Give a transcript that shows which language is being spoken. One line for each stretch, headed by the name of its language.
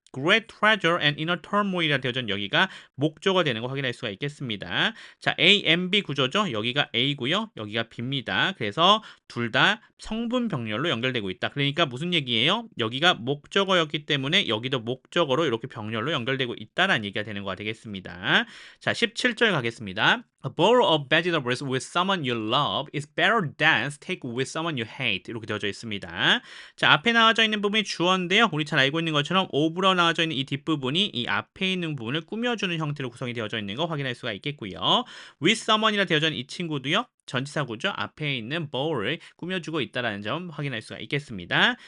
English: great treasure and inner turmoil
Korean: 이라 되어져 있는 여기가 목적어가 되는 거 확인할 수가 있겠습니다. 자, A, M, B 구조죠. 여기가 A고요. 여기가 B입니다. 그래서 둘 다 성분 병렬로 연결되고 있다. 그러니까 무슨 얘기예요? 여기가 목적어였기 때문에 여기도 목적어로 이렇게 병렬로 연결되고 있다라는 얘기가 되는 거가 되겠습니다. 자, 17절 가겠습니다.
English: A bowl of vegetables with someone you love is better than steak with someone you hate.
Korean: 이렇게 되어져 있습니다. 자, 앞에 나와져 있는 부분이 주어인데요. 우리 잘 알고 있는 것처럼 of로 나와져 있는 이 뒷부분이 이 앞에 있는 부분을 꾸며주는 형태로 구성이 되어져 있는 거 확인할 수가 있겠고요. with someone이라 되어져 있는 이 친구도요. 전치사구죠. 앞에 있는 bowl을 꾸며주고 있다는 점 확인할 수가 있겠습니다.